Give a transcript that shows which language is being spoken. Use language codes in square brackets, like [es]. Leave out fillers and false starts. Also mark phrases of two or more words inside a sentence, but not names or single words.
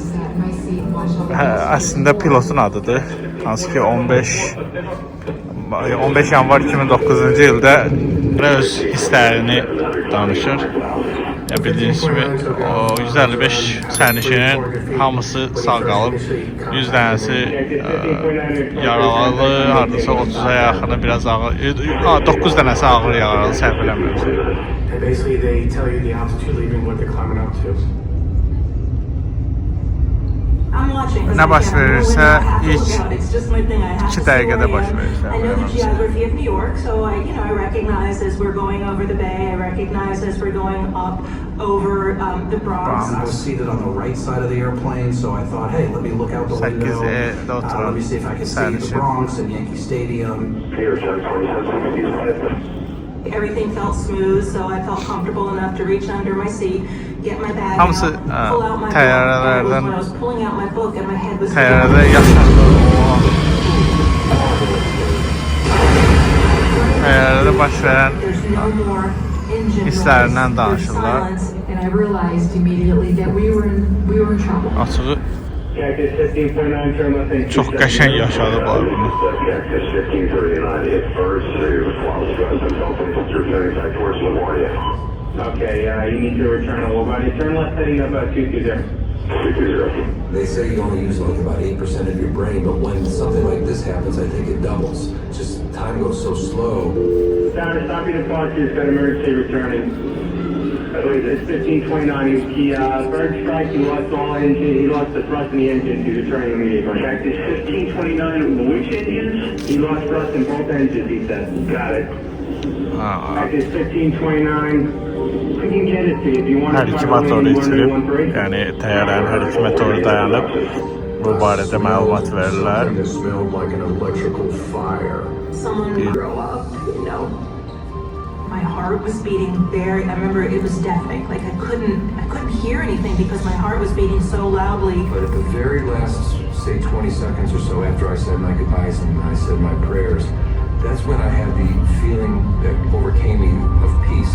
[az] əslində pilotun adıdır. Hansı ki 15 yanvar 2009-cu ildə öz hisslərini danışır. Bildiyiniz kimi o 155 sərnişinin hamısı sağ qalıb. 100 dənəsi yaralı, hardasa 30'a yaxını biraz ağır, 9 dənəsi ağır yaralı, səhv eləmirəm. [en] Basically, they tell you the altitude leaving what they're climbing up to. [az] Nə baş verirsə ilk 2 dəqiqədə baş verir. [en] I know the geography of New York, so I recognize as we're going over the bay, I recognize as we're going up over the Bronx. I was seated on the right side of the airplane, so I thought, hey, let me look out the window. Let me see if I can see the Bronx and Yankee Stadium. Everything felt smooth, so I felt comfortable enough to reach under my seat, get my bag [az] Hamısı, [en] out, pull out my book. [az] təyyarələrdən- [en] When I was pulling out my book and my head was [az] Təyyarədə yaşandı. Təyyarədə baş verən [en] There's no more engine [az] hisslərindən [en] noise. [az] danışırlar. [en] There's silence. And I realized immediately that we were in trouble. [az] Açığı [en] Cactus 15.9, turn left and [az] çox qəşəng yaşadılar bunu. [en] Cactus 1539, hit first, while stressing, open through 35 towards LaGuardia. Okay, you need to return to LaGuardia. Turn left heading up 220. 220. They say you only use like about 8% of your brain, but when something like this happens, I think it doubles. Just time goes so slow. Down to stop your departure, it's got emergency returning. I believe it's 1529. He bird strike, he lost all engine, he lost the thrust in the engine. He's returning immediately. Cactus 1529, which engines? He lost thrust in both engines, he said. Got it. Cactus 1529. I can get it to you if you want [az] Hər [en] to [az] iki [en] try to [az] motoru [en] land [az] itirib, 113. yəni təyyarənin hər iki motoru dayanıb bu barədə məlumat verirlər. [en] It smelled like an electrical fire. Someone grow up, you know. My heart was beating very. I remember it was deafening. Like I couldn't hear anything because my heart was beating so loudly. But at the very last, say 20 seconds or so after I said my goodbyes and I said my prayers, that's when I had the feeling that overcame me of peace.